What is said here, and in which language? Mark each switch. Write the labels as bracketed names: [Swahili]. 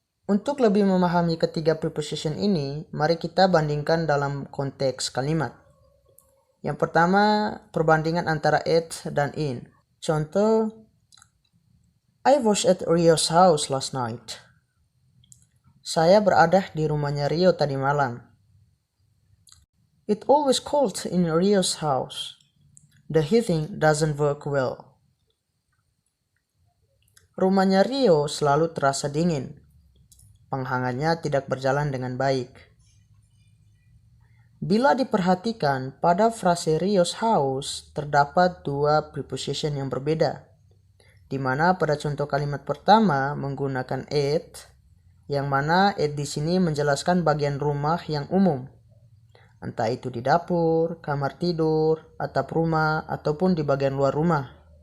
[Indonesian] Untuk lebih memahami ketiga preposition ini, mari kita bandingkan dalam konteks kalimat. Yang pertama, perbandingan antara at dan in. Contoh, [English] I was at Rio's house last night. [Indonesian] Saya berada di rumahnya Rio tadi malam. [English] It always cold in Rio's house. The heating doesn't work well. [Indonesian] Rumahnya Rio selalu terasa dingin. Penghangatnya tidak berjalan dengan baik. Bila diperhatikan, pada frase Rio's house terdapat dua preposition yang berbeda, di mana pada contoh kalimat pertama menggunakan at, yang mana at di sini menjelaskan bagian rumah yang umum, entah itu di dapur, kamar tidur, atap rumah, ataupun di bagian luar rumah.